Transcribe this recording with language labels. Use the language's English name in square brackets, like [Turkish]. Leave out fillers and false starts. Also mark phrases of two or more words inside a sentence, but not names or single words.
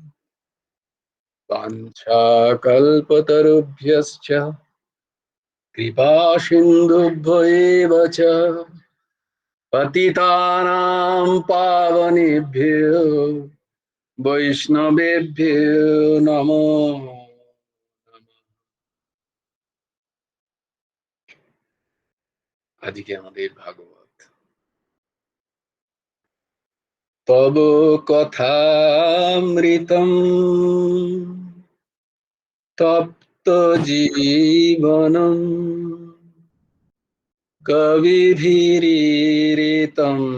[Sanskrit] वाञ्छाकल्पतरुभ्यश्च कृपासिन्धुभ्यो एव च पतितानां पावनेभ्यो বৈষ্ণবেভ্যো নমো নমঃ। [Bangla] আজকে আমাদের ভাগবত [Sanskrit] তব কথামৃতম তপ্ত জীবনম কবিভিরীরিতম